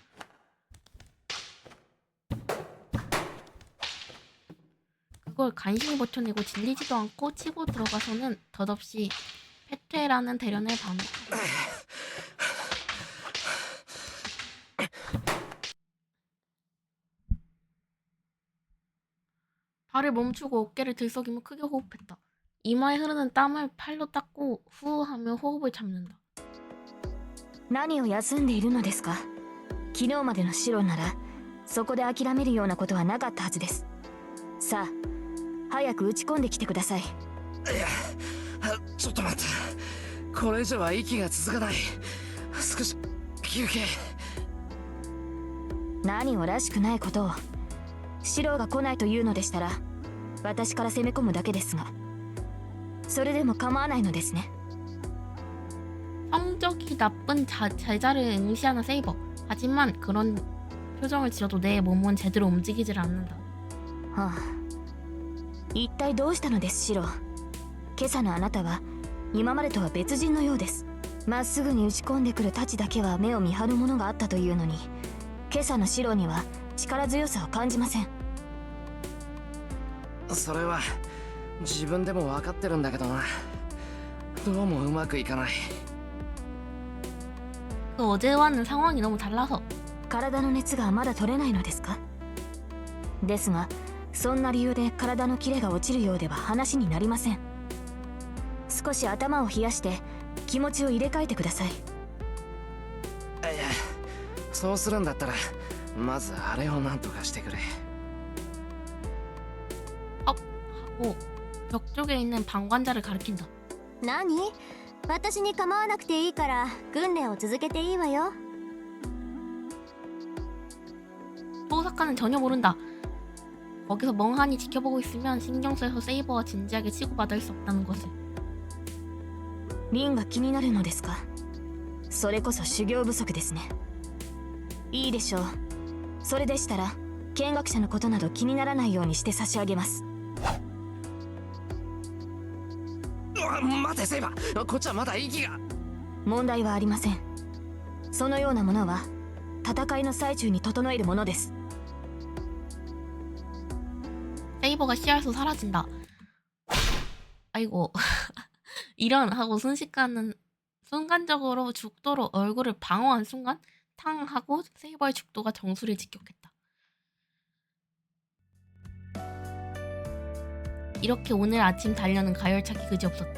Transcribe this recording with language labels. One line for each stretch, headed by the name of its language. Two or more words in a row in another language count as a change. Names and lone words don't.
Korean: 그걸 간신히 버텨내고 질리지도 않고 치고 들어가서는 덧없이 패퇴라는 대련을 반복하고. 발을 멈추고 어깨를 들썩이며 크게 호흡했다. 이마에 흐르는 땀을 팔로 닦고 후하며 호흡을 잡는다.
Japanese: 何を休んでいるのですか。昨日までのシロならそこで諦めるようなことはなかったはずです。さあ早く打ち込んできてください。いや、ちょっと待って。これ以上は息が続かない。少し休憩。何をらしくないことを。シロが来ないというのでしたら私から攻め込むだけですが、それでも構わないのですね。
Korean: 성적이 나쁜 제자를 응시하는 세이버. 하지만 그런 표정을 지어도 내 몸은 제대로 움직이질 않는다.
Japanese: はあ、一体どうしたのですシロ。今朝のあなたは今までとは別人のようです。まっすぐに打ち込んでくる太刀だけは目を見張るものがあったというのに、今朝のシロには力強さを感じません。それは自分でも分かってるんだけどな。どうもうまくいかない。
Korean: 그 어제와는 상황이 너무 달라서.
Japanese: 体の熱がまだ取れないのですか。ですがそんな理由で体のキレが落ちるようでは話になりません。少し頭を冷やして気持ちを入れ替えてください。いや、そうするんだったらまずあれをなんとかしてくれ。
Korean: 하고 벽 쪽에 있는 방관자를 가리킨다.
Japanese: 何？私に構わなくていいから訓練を続けていいわよ。
Korean: 토사카는 전혀 모른다. 거기서 멍하니 지켜보고 있으면 신경 써서 세이버와 진지하게 치고받을 수 없다는 것을.
Japanese: リンが気になるのですか。それこそ修行不足ですね。いいでしょう。それでしたら見学者のことなど気にならないようにして差し上げます。待てセイバー、こっちはまだ息が。問題はありません。そのようなものは戦いの最中に整えるものです。
Korean: 세이버 세이버가 시야에서 사라진다. 아이고. 이런 하고 순간적으로 죽도로 얼굴을 방어한 순간 탕 하고 세이버의 죽도가 정수리에 직격했다. 이렇게 오늘 아침 달려는 가열차기 그지없었다.